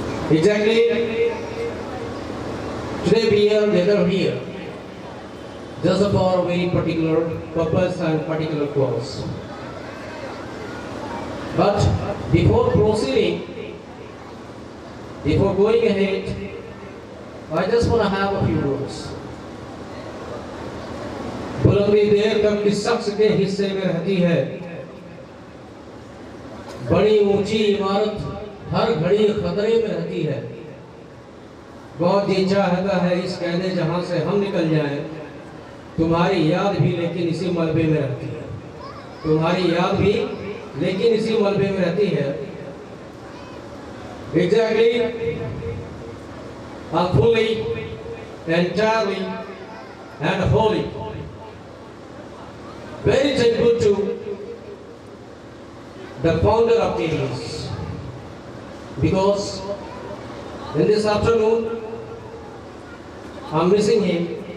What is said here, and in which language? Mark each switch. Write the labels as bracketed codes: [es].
[en] Exactly, today we are gathered here just for a very particular purpose and particular cause. But before proceeding, before going ahead, I just want to have a few words. [hi] बुलंदी देर तक किस शख्स के हिस्से में रहती है बड़ी ऊंची इमारत हर घड़ी खतरे में रहती है। बहुत जी चाहता है इस कहने जहां से हम निकल जाएं, तुम्हारी याद भी लेकिन इसी मलबे में रहती है। तुम्हारी याद भी लेकिन इसी मलबे में रहती है। [en] Exactly, fully, entirely, and wholly. Very thankful to the founder of KDS, because in this afternoon I'm missing him.